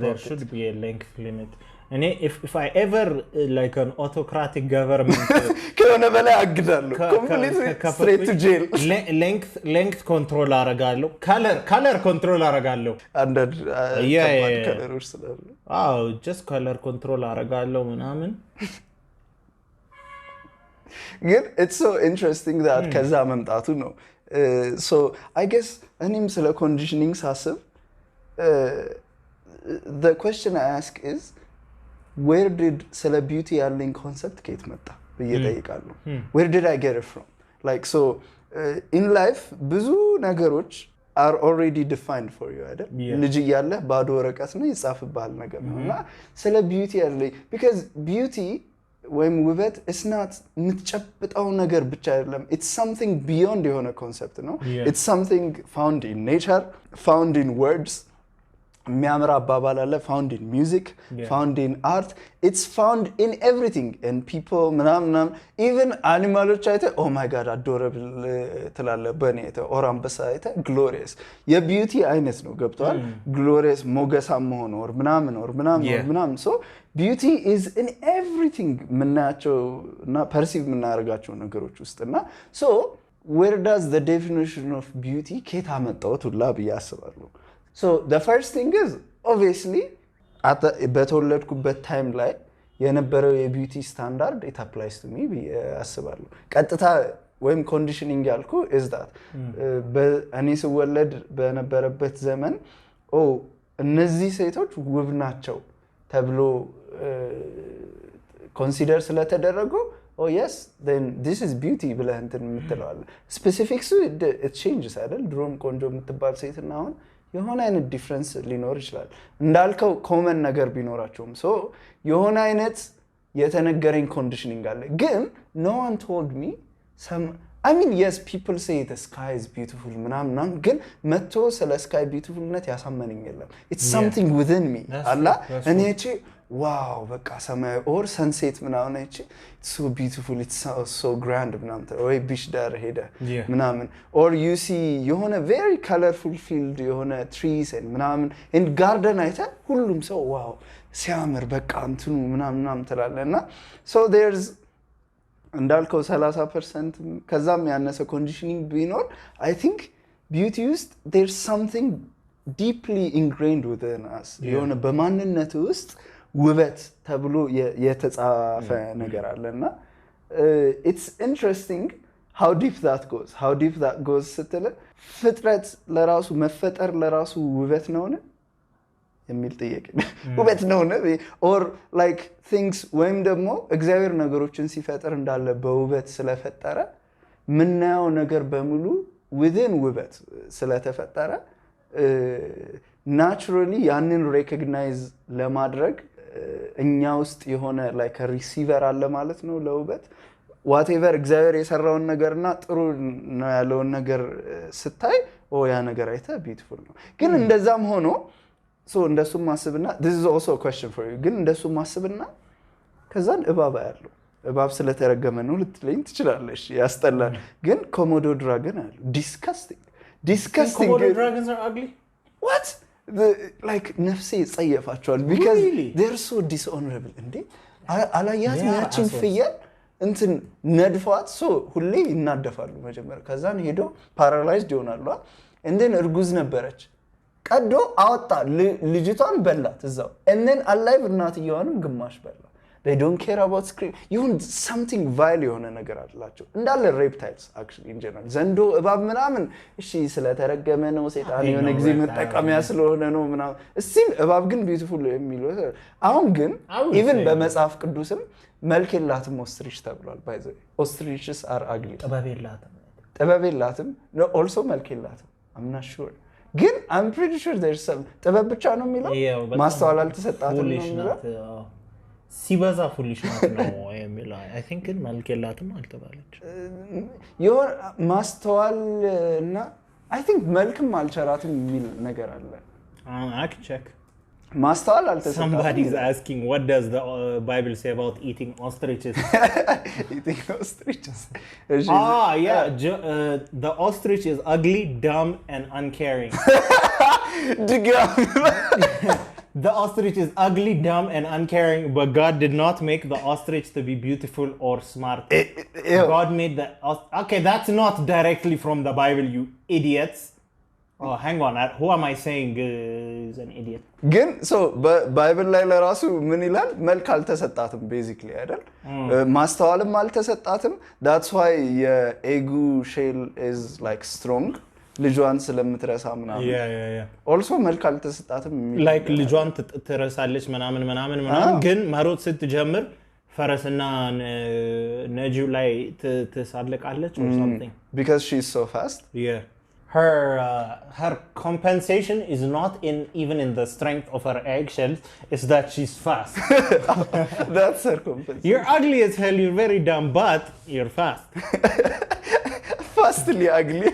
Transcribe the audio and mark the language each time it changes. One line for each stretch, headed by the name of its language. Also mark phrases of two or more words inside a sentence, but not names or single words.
English: there should be a length limit and if I ever like an autocratic government
Amharic: ከሆነ በላይ አግዳለሁ
English: completely straight to jail length control አረጋለሁ color control አረጋለሁ and colors ስላሉ just color control
Amharic: አረጋለሁ ምናምን
English: ግን it's so interesting that
Amharic: ከዛ መምጣቱ ነው
English: so I guess
Amharic: እኔም ስለ
English: conditioning ሳስብ the question I ask is where did ስለ beauty ያለኝ concept
Amharic: ከየት መጣ በየጠይቃለሁ
English: where did I get it from like so in life
Amharic: ብዙ ነገሮች
English: are already defined for you
Amharic: አይደል ልጅ ያለ ባዶ ወረቀት ነው ይጻፍባል ነገር ነውና ስለ beauty ያለኝ
English: because beauty when
Amharic: ውበት
English: it's not
Amharic: የምትጨብጣው ነገር ብቻ አይደለም
English: it's something beyond
Amharic: የሆነ concept ነው
English: it's something found in nature found in words
Amharic: የሚያምር አባባል አለ
English: found in music found in art it's found in everything and people ምናምን even animals አይተ oh my god adorable
Amharic: ትላለ በኔ አይተ or አንበሳ አይተ glorious የቢዩቲ አይነት ነው ገብቷል glorious ሞገሳም መሆን
English: or ምናምን so beauty is in everything
Amharic: ምናቸው እና
English: perceive
Amharic: ምናረጋቸው ነገሮች ውስጥና
English: so where does the definition of beauty
Amharic: ከታ መጣው ሁላ በያስባለሁ
English: so the first thing is obviously at
Amharic: በተወለድኩበት time ላይ የነበረው የቢዩቲ ስታንዳርድ
English: it applies to me
Amharic: በያስባለሁ ቀጥታ ወይም conditioning ያልኩ
English: is that
Amharic: እኔ ስወለድ በነበረበት ዘመን እነዚህ ሴቶች ውብ ናቸው ተብሎ consider ስለተደረጉ
English: yes then this is beauty
Amharic: ብለህ እንትን የምትለዋለ
English: specifics it changes
Amharic: አይደል ድሮም ቆንጆ የምትባል ሴትና አሁን የሆነ አይነት ዲፍረንስ ሊኖር ይችላል እንዳልከው ኮመን ነገር ቢኖራቸውም ሶ የሆነ አይነት የተነገረኝ ኮንዲሽኒንግ አለ ግን
English: no one told me some I mean yes people say the sky is beautiful
Amharic: ምናምን ግን መጥቶ ስለ
English: sky beautifulነት
Amharic: ያሳመነኝ የለም
English: it's something within me
Amharic: አላ እኔ እቺ ዋው በቃ ሰማይ
English: or sunset
Amharic: ምናምን እቺ
English: it's so beautiful it's so grand
Amharic: ምናምን ወይ ቢች ዳር ሄደ ምናምን
English: or you see የሆነ very colorful field የሆነ trees and ምናምን in
Amharic: garden አይተ ሁሉም ሰው ዋው ሲያምር በቃ እንትኑ ምናምን ትላለና so there's እንዳልከው 30% ከዛም ያነሰ ኮንዲሽኒንግ
English: ቢኖር I think beauty ውስጥ there's something deeply ingrained within us
Amharic: የሆነ በማንነት ውስጥ ውበት ተብሎ የተጻፈ ነገር አለና
English: it's interesting how deep that goes
Amharic: ስትል ፍጥረት ለራሱ መፈጠር ለራሱ ውበት ነውነ የሚል ጥያቄ ውበት ነውነ
English: or like things
Amharic: ወይም ደግሞ እግዚአብሔር ነገሮችን ሲፈጥር እንዳለ በውበት ስለፈጠረ ምናየው ነገር በሙሉ within ውበት ስለተፈጠረ naturally ያንን recognize ለማድረግ እኛ ውስጥ የሆነ
English: like a receiver
Amharic: አለ ማለት ነው ለውበት whatever እግዚአብሔር የሰራውን ነገርና ጥሩ ነው ያለውን ነገር ስታይ ያ ነገር አይተ beautiful ነው ግን እንደዛም ሆኖ so እንደሱ ማስብና
English: this is also a question for you
Amharic: ግን እንደሱ ማስብና ከዛን እባብ ያለው እባብ ስለተረገመ ነው ልትለኝ ትችላለሽ ያስጠላል ግን ኮሞዶ ድራገን አለ disgusting
English: Komodo dragons are ugly what like
Amharic: ነፍሴ ጸየፋቸዋል
English: because they're so dishonorable
Amharic: እንዴ አላያት ያቺን ፍየል እንትን ነድፋት so ሁሌ ይናደፋሉ መጀመሪያ ከዛን ሄዶ paralyzed ይሆናሉ
English: and then
Amharic: እርጉዝ ነበረች ቀዶ አወጣ ልጅቷን በላት እዛው
English: and then alive
Amharic: እናትየዋንም ግማሽ በላ
English: they don't care about scream
Amharic: ይሁን
English: something vile
Amharic: የሆነ ነገር አላቸው እንዳለ reptiles actually in general ዘንዶ እባብ ምናምን እሺ ስለተረገመ ነው ሰይጣን የሆነ ጊዜ መጠቀሚያ ስለሆነ ነው ምናምን still እባብ ግን beautiful የሚለው አሁን ግን even በመጽሐፍ ቅዱስም መልክ የላትም ostrich ተብሏል
English: by the way ostriches are ugly
Amharic: ጥበብ የላትም no also መልክ የላትም
English: I'm not sure
Amharic: ግን
English: I'm pretty sure there's some
Amharic: ጥበብ ብቻ ነው የሚለው ማስተዋል አልተሰጣትም ነው የሚለው ሲበዛ ፉሊሽ ነው የሚለው
English: I think
Amharic: ግን መልክ የላትም አልተባለች የሆነ ማስተዋልና
English: I think
Amharic: መልክም አልቸራትም የሚል ነገር አለ
English: I can check
Amharic: ማስተዋል አልተሰጣትም
English: somebody's asking what does the Bible say about eating ostriches eating ostriches the ostrich is ugly dumb and uncaring The ostrich is ugly, dumb, and uncaring, but God did not make the ostrich to be beautiful or smart. God made the okay, that's not directly from the Bible, you idiots. Oh, hang on. Who am I saying is an idiot? Again, so
Amharic: Bible ላይ ለራሱ ምን ይላል? መልክ አልተሰጣትም basically አይደል? ማስተዋልም አልተሰጣትም.
English: That's why የኤጉ shell is like strong.
Amharic: ልጇን ስለምትረሳ ምናምን also መልክ አልተሰጣትም like ልጇን ትረሳለች ምናምን ግን መሮጥ ስትጀምር ፈረስና ነጂው ላይ ትሳለቃለች
English: or something because she's so fast her compensation is not even in the strength of her eggshells it's that she's fast that's her compensation you're ugly as hell you're very dumb but you're fast fastly ugly